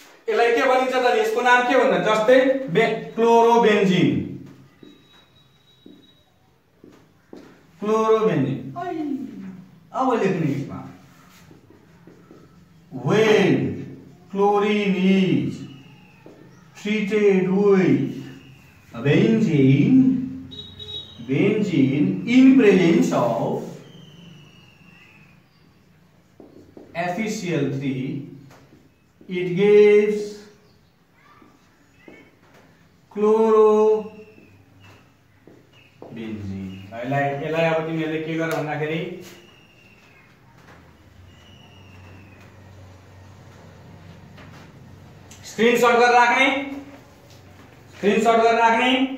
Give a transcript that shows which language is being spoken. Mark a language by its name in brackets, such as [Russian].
[Nepali] यसलाई के भनिन्छ त यसको नाम के भन्छ जस्तै क्लोरोबेन्जिन, क्लोरोबेन्जिन। अब लेख्ने यसमा [English] when chlorine is treated with benzene in presence of FeCl3, it gives chlorobenzene. [Nepali] यसलाई अब तिमीहरुले के गर भन्दाखेरि स्क्रिनशट गरेर राख्ने।